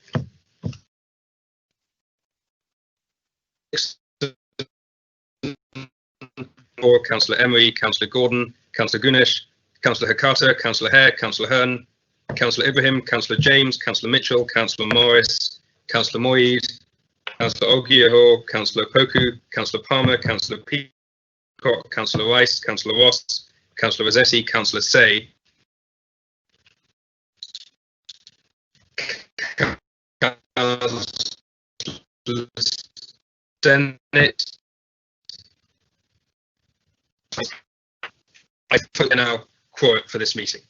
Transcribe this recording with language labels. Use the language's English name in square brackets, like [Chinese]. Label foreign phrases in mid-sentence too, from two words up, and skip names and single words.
[English] Councillor Emery, Councillor Gordon, Councillor Gunesh, Councillor Hakata, Councillor Hare, Councillor Hearn, Councillor Ibrahim, Councillor James, Councillor Mitchell, Councillor Morris, Councillor Moyed, Councillor Ogieho, Councillor Poku, Councillor Palmer, Councillor Peacock, Councillor Rice, Councillor Ross, Councillor Rossetti, Councillor Say, Senate. I put in our quote for this meeting.